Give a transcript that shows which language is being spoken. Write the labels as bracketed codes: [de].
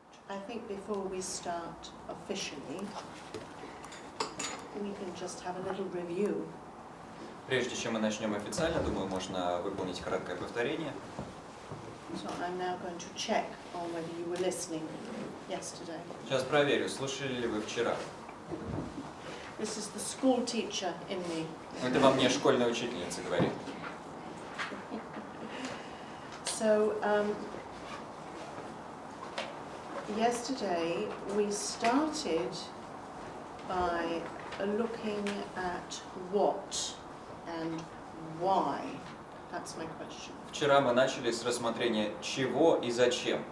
[en] I think before we start officially, we can just have a little review. [ru] Прежде чем мы начнем официально, думаю, можно выполнить краткое повторение. [en] So I'm now going to check on whether you were listening yesterday. [ru] Сейчас проверю, слушали ли вы вчера. [en] This is the school teacher in me. [ru] Это во мне школьная учительница говорит. [en] So yesterday we started by looking at what and why. That's my question. [ru] Вчера мы начали с рассмотрения чего и зачем.